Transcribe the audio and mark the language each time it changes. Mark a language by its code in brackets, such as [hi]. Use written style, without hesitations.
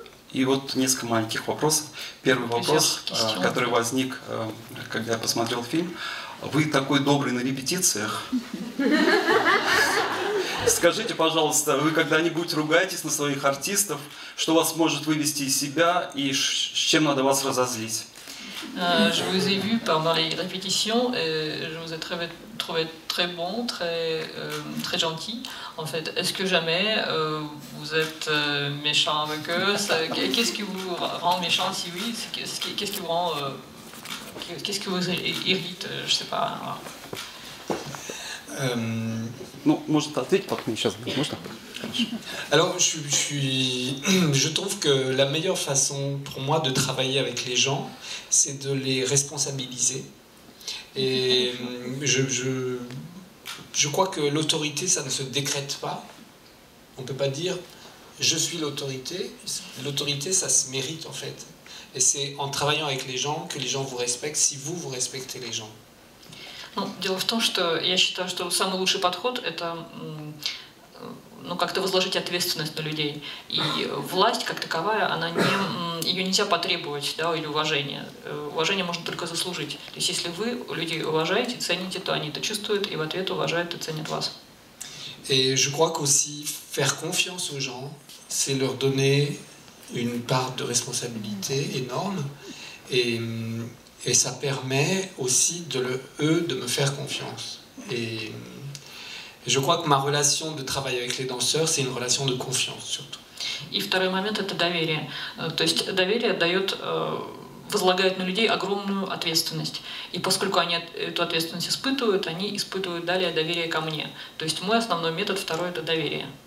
[ru] И вот несколько маленьких вопросов. Первый вопрос, который возник, когда я посмотрел фильм. Вы такой добрый на репетициях. Скажите, пожалуйста, вы когда-нибудь ругаетесь на своих артистов, что вас может вывести из себя и с чем надо вас разозлить? [fr] Je vous ai vu pendant les répétitions et je vous ai trouvé très bon, très gentil. En fait, est-ce que jamais vous êtes méchant avec eux? Qu'est-ce qui vous rend méchant? Si oui, qu'est-ce qui vous rend, qu'est-ce qui vous irrite? Je sais pas. [ru] Ну, может ответить, потом сейчас можно? [fr] Alors, je trouve que la meilleure façon pour moi de travailler avec les gens, c'est de les responsabiliser. Et je crois que l'autorité, ça ne se décrète pas. On ne peut pas dire « je suis l'autorité ». L'autorité, ça se mérite en fait. Et c'est en travaillant avec les gens que les gens vous respectent, si vous respectez les gens. [ru] Ну, дело в том, что я считаю, что самый лучший подход – это как-то возложить ответственность на людей. И власть, как таковая, ее нельзя потребовать, да, или уважение. Уважение можно только заслужить. То есть если вы людей уважаете, цените, то они это чувствуют и в ответ уважают и ценят вас. [fr] Et je crois qu'aussi faire confiance aux gens, c'est leur donner une part de responsabilité énorme. Et ça permet aussi eux de me faire confiance. Et je crois que ma relation de travail avec les danseurs, c'est une relation de confiance surtout. [ru] И второй момент – это доверие. То есть доверие возлагает на людей огромную ответственность. И поскольку они эту ответственность испытывают, они испытывают далее доверие ко мне. То есть мой основной метод, второй – это доверие.